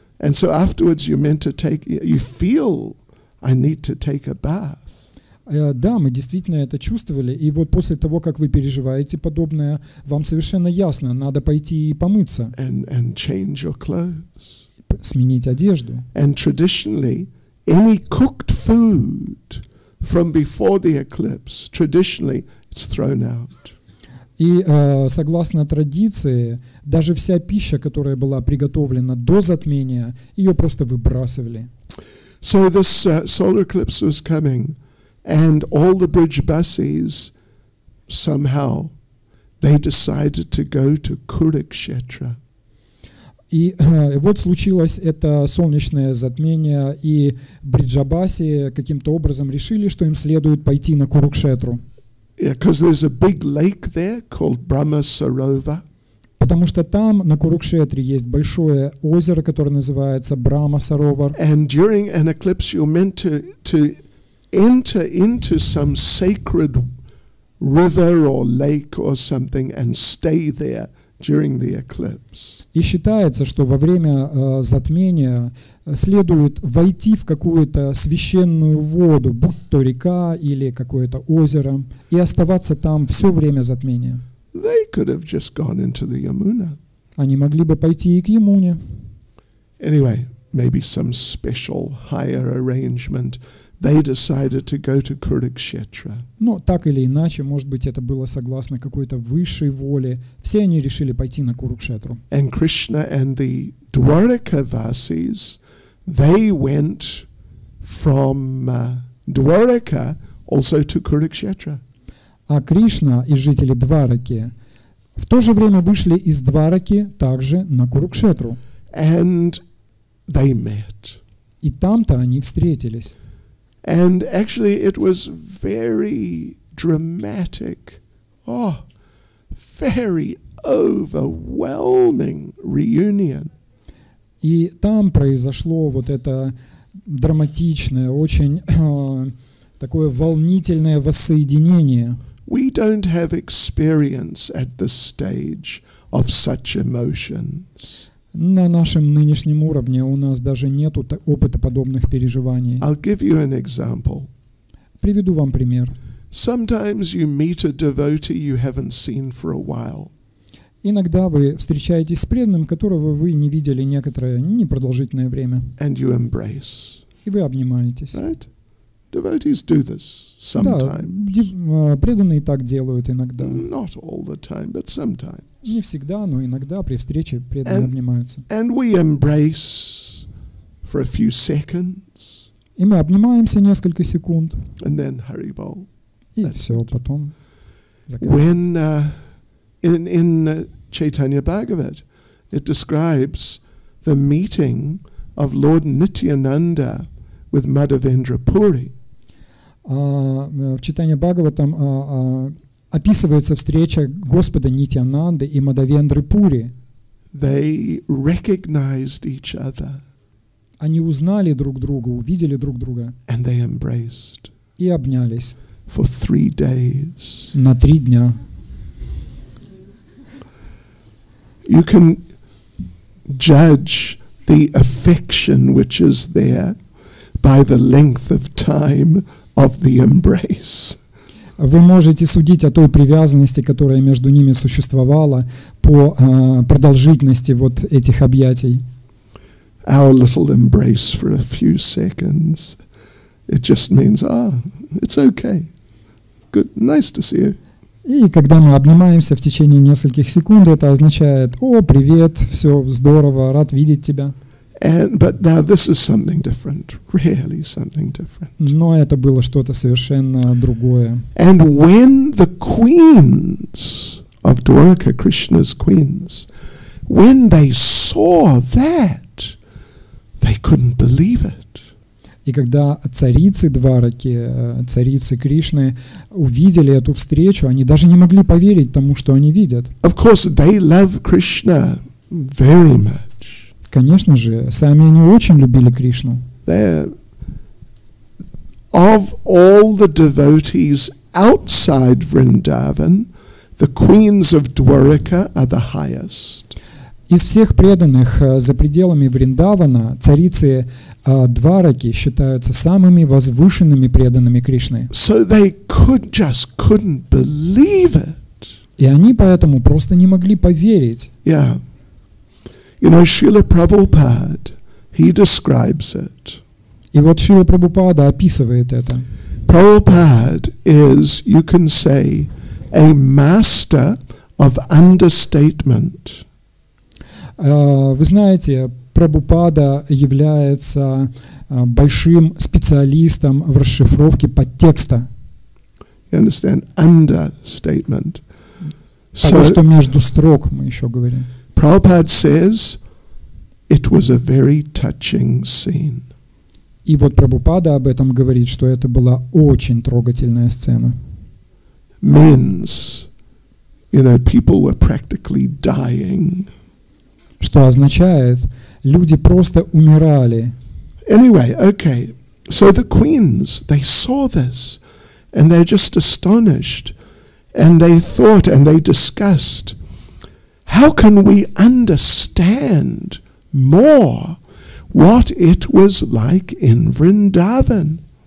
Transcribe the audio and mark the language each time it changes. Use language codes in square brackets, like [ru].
[en] And so afterwards you feel, I need to take a bath. [ru] Да, мы действительно это чувствовали, и вот после того, как вы переживаете подобное, вам совершенно ясно, надо пойти и помыться, [en] and change your clothes. [ru] Сменить одежду. [en] And traditionally, any cooked food from before the eclipse, traditionally, it's thrown out. [ru] И согласно традиции, даже вся пища, которая была приготовлена до затмения, ее просто выбрасывали. [en] So this solar eclipse was coming, and all the bridge buses, somehow, they decided to go to Kurukshetra. [ru] И вот случилось это солнечное затмение, и бриджабаси каким-то образом решили, что им следует пойти на Курукшетру. [en] Yeah, because there's a big lake there called Brahma Sarovar. [ru] Потому что там, на Курукшетре, есть большое озеро, которое называется Брахма Саровар. [en] And during an eclipse, you're meant to enter into some sacred river or lake or something and stay there during the eclipse. [ru] И считается, что во время затмения следует войти в какую-то священную воду, будь то река или какое-то озеро, и оставаться там все время затмения. [en] They could have just gone into the Yamuna. [ru] Они могли бы пойти и к Ямуне. [en] Anyway, maybe some special higher arrangement. They decided to go to Kurukshetra. [ru] Но так или иначе, может быть, это было согласно какой-то высшей воле. Все они решили пойти на Курукшетру. [en] And Krishna and the Dwaraka-vasis, they went from Dwaraka also to Kurukshetra. [ru] А Кришна и жители Двараки в то же время вышли из Двараки также на Курукшетру. [en] And they met. [ru] И там-то они встретились. [en] And actually it was very dramatic. Oh, very overwhelming reunion. [ru] И там произошло вот это драматичное, очень такое волнительное воссоединение. [en] We don't have experience at this stage of such emotions. [ru] На нашем нынешнем уровне у нас даже нет опыта подобных переживаний. [en] I'll give you an example. [ru] Приведу вам пример. [en] Sometimes you meet a devotee you haven't seen for a while. [ru] Иногда вы встречаетесь с преданным, которого вы не видели некоторое непродолжительное время. [en] And you embrace. [ru] И вы обнимаетесь. [en] Right? Devotees do this sometimes. [ru] Да, преданные так делают иногда. [en] Not all the time, but sometimes. [ru] Не всегда, но иногда при встрече преданные обнимаются. [en] And we embrace for a few seconds. [ru] И мы обнимаемся несколько секунд. [en] And then Haribol. [ru] И все, потом заканчивается. [en] When in Chaitanya Bhagavat, it describes the meeting of Lord Nityananda with Madhavendra Puri. [ru] В Чайтанья Бхагаватам описывается встреча Господа Нитьянанды и Мадхавендры Пури. [en] They recognized each other. [ru] Они узнали друг друга, увидели друг друга. [en] And they embraced. [ru] И обнялись. [en] For 3 days. [ru] На 3 дня. [en] You can judge the affection which is there by the length of time of the embrace. [ru] Вы можете судить о той привязанности, которая между ними существовала, по продолжительности вот этих объятий. [en] Our little embrace for a few seconds, it just means, it's okay. Good, nice to see you. [ru] И когда мы обнимаемся в течение нескольких секунд, это означает: «О, привет, все здорово, рад видеть тебя». [en] But now this is something different, really something different. [ru] Но это было что-то совершенно другое. [en] And when the queens of Dwaraka, Krishna's queens, when they saw that, they couldn't believe it. [ru] И когда царицы Двараки, царицы Кришны увидели эту встречу, они даже не могли поверить тому, что они видят. [en] Of course, they love Krishna very much. [ru] Конечно же, сами они очень любили Кришну. [en] Of all the devotees outside Vrindavan, the queens of Dwaraka are the highest. [ru] Из всех преданных за пределами Вриндавана царицы Двараки считаются самыми возвышенными преданными Кришны. [en] So they couldn't believe it. [ru] И они поэтому просто не могли поверить. [en] Yeah. You know, Шрила Прабхупада, he describes it. [ru] И вот Шрила Прабхупада описывает это. [en] Prabhupada is, you can say, a master of understatement. [ru] Вы знаете, Прабхупада является большим специалистом в расшифровке подтекста. [en] You understand? Understatement. [ru] Того, что между строк, мы еще говорим. [en] Prabhupada says, it was a very touching scene. [ru] И вот Прабхупада об этом говорит, что это была очень трогательная сцена. [en] Means, you know, people were practically dying. [ru] Что означает, люди просто умирали. [en] Anyway, okay. So the queens, they saw this, and they're just astonished, and they thought and they discussed, how can we understand more what it was like in Vrindavan?